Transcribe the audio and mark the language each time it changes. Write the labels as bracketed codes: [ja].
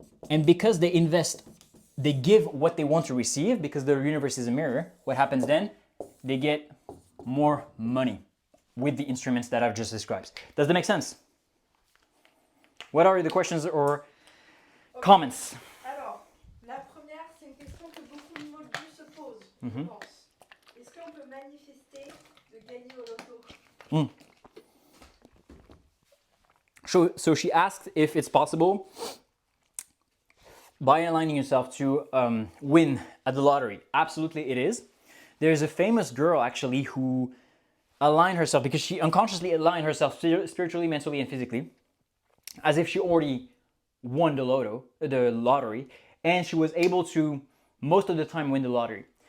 [en] And because they invest, they give what they want to receive, because the universe is a mirror. What happens then? They get more money with the instruments that I've just described. Does that make sense? What are the questions or comments? [fr] Alors, la première, c'est une question que beaucoup de moldus se posent, je pense. Est-ce qu'on peut manifester de gagner au loto? [en] So she asked if it's possible, by aligning yourself, to win at the lottery. Absolutely it is. There's a famous girl actually who aligned herself, because she unconsciously aligned herself spiritually, mentally, and physically, as if she already won the lottery, and she was able to most of the time win the lottery.